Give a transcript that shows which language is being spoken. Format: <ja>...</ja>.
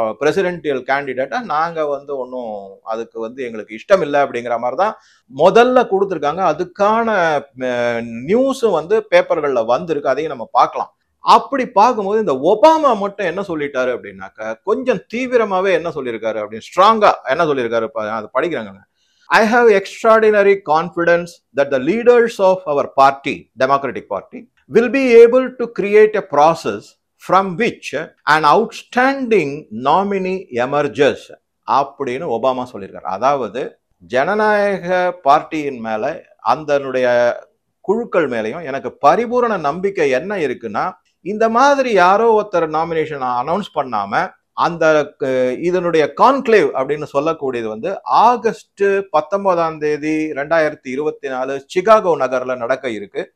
<ta>Presidential கேண்டிடேட்டா நாங்க வந்து ஒன்னும் அதுக்கு வந்து எங்களுக்கு இஷ்டம் இல்லை அப்படிங்கிற மாதிரிதான் முதல்ல கொடுத்துருக்காங்க. அதுக்கான நியூஸும் வந்து பேப்பர்கள்ல வந்திருக்கு, அதையும் நம்ம பார்க்கலாம். அப்படி பார்க்கும்போது இந்த ஒபாமா மட்டும் என்ன சொல்லிட்டாரு அப்படின்னாக்க, கொஞ்சம் தீவிரமாவே என்ன சொல்லியிருக்காரு அப்படின்னு ஸ்ட்ராங்கா என்ன சொல்லியிருக்காரு, அது படிக்கிறாங்க.</ta> <en>I have extraordinary confidence that the leaders of our party, Democratic Party, will be able to create a process from which an outstanding nominee emerges</en> <ta>அப்படின்னு ஒபாமா சொல்லியிருக்காரு. அதாவது ஜனநாயக பார்ட்டியின் மேல அதனுடைய குழுக்கள் மேலையும் எனக்கு பரிபூரண நம்பிக்கை என்ன இருக்குன்னா, இந்த மாதிரி யாரோ ஒருத்தர் நாமினேஷன் அனௌன்ஸ் பண்ணாம அந்த இதனுடைய கான்க்ளேவ் அப்படின்னு சொல்லக்கூடியது வந்து ஆகஸ்ட் 19 2024 சிகாகோ நகர்ல நடக்க இருக்கு.</ta>